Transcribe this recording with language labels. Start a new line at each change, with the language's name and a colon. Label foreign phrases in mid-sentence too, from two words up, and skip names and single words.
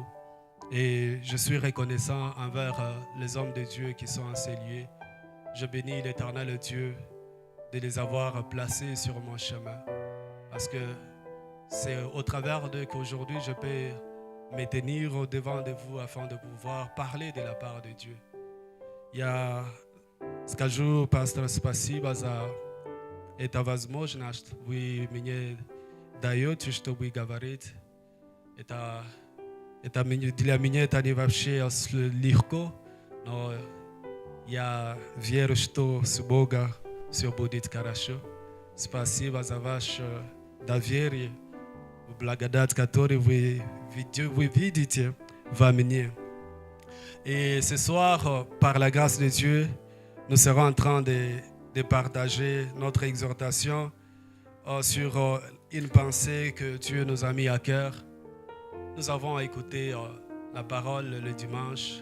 French: Et je suis reconnaissant envers les hommes de Dieu qui sont en ces lieux. Je bénis l'Éternel Dieu de les avoir placés sur mon chemin. Parce que c'est au travers d'eux qu'aujourd'hui je peux me tenir au-devant de vous afin de pouvoir parler de la part de Dieu.
Russian: Я скажу, пастор, спасибо за эту возможность. Вы мне даете, чтобы говорить. Это для меня это не вообще легко, но я верю, что с Богом все будет хорошо. Спасибо за ваше доверие, благодать, которую вы видите во мне.
French: Et ce soir, par la grâce de Dieu, nous serons en train de partager notre exhortation sur une pensée que Dieu nous a mis à cœur. Nous avons écouté la parole le dimanche.